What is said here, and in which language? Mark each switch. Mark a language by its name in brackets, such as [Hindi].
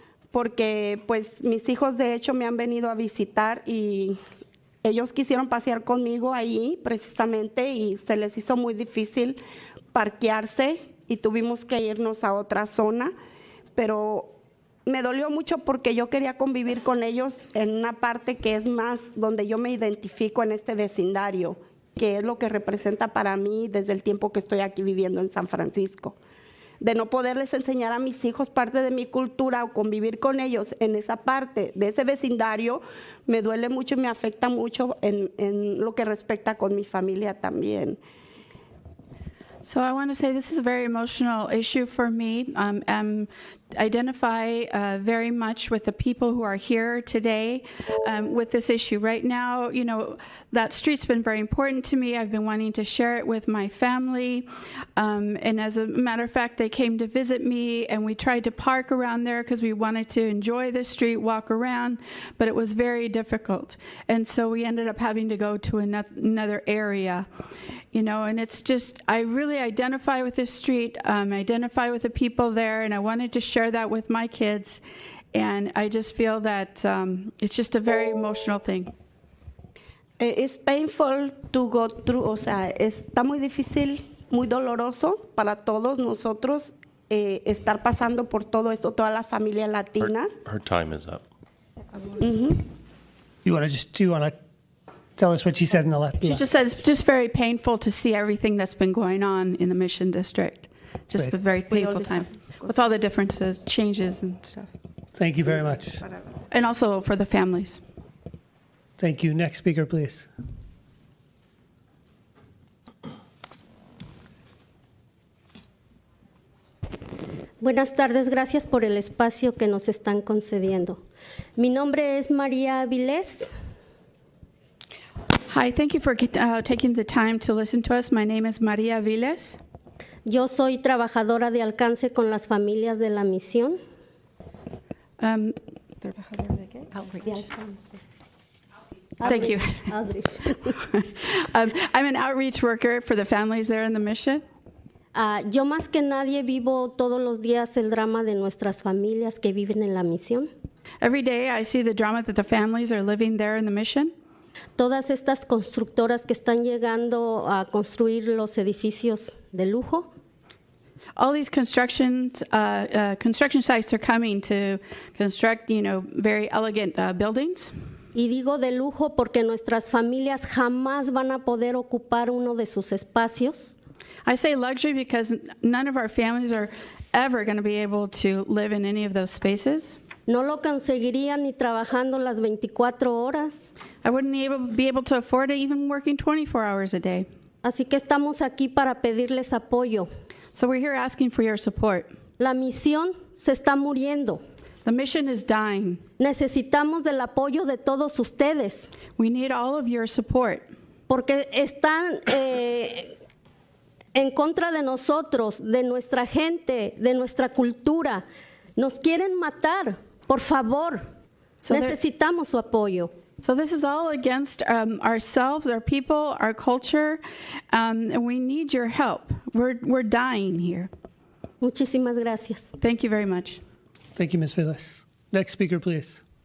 [Spanish] porque pues mis hijos de hecho me han venido a visitar y ellos quisieron pasear conmigo ahí precisamente y se les hizo muy difícil parquearse y tuvimos que irnos a otra zona, pero me dolió mucho porque yo quería convivir con ellos en una parte que es más donde yo me identifico en este vecindario, que es lo que representa para mí desde el tiempo que estoy aquí viviendo en San Francisco. De no poderles enseñar a mis hijos parte de mi cultura o convivir con ellos en esa parte de ese vecindario, me duele mucho y me afecta mucho en lo que respecta con mi familia también. [English] So I want to say this is a very emotional issue for me. Identify very much with the people who are here today with this issue. Right now, that street's been very important to me. I've been wanting to share it with my family. And as a matter of fact, they came to visit me and we tried to park around there because we wanted to enjoy the street, walk around, but it was very difficult. And so we ended up having to go to another area. And it's just, I really identify with this street, identify with the people there, and I wanted to share that with my kids. And I just feel that it's just a very emotional thing. It's painful to go through, [Spanish] o sea, está muy difícil, muy doloroso para todos nosotros estar pasando por todo esto, todas las familias latinas. [English] Her time is up. You want to tell us what she said in the last? She just said it's just very painful to see everything that's been going on in the Mission District. Just Right. a very painful time with all the differences, changes and stuff. Thank you very much. And also for the families. Thank you. Next speaker, please. [Spanish] Buenas tardes, gracias por el espacio que nos están concediendo. Mi nombre es María Avilés. [English] Hi, thank you for taking the time to listen to us. My name is Maria Viles. [Spanish] Yo soy trabajadora de alcance con las familias de la misión. ¿Trabajadora de qué? De alcance. [English] Thank you. Outreach. I'm an outreach worker for the families there in the mission. [Spanish] Yo más que nadie vivo todos los días el drama de nuestras familias que viven en la misión. [English] Every day I see the drama that the families are living there in the mission. [Spanish] Todas estas constructoras que están llegando a construir los edificios de lujo. [English] All these construction sites are coming to construct, very elegant buildings. [Spanish] Y digo de lujo porque nuestras familias jamás van a poder ocupar uno de sus espacios. [English] I say luxury because none of our families are ever going to be able to live in any of those spaces. [Spanish] No lo conseguirían ni trabajando las 24 horas. [English] I wouldn't be able to afford it even working 24 hours a day. [Spanish] Así que estamos aquí para pedirles apoyo. [English] So we're here asking for your support. [Spanish] La misión se está muriendo. [English] The mission is dying. [Spanish] Necesitamos del apoyo de todos ustedes. [English] We need all of your support. [Spanish] Porque están en contra de nosotros, de nuestra gente, de nuestra cultura. Nos quieren matar. Por favor, necesitamos su apoyo. [English] So this is all against ourselves, our people, our culture, and we need your help. We're dying here. [Spanish] Muchísimas gracias. [English] Thank you very much. Thank you, Ms. Vilas. Next speaker, please.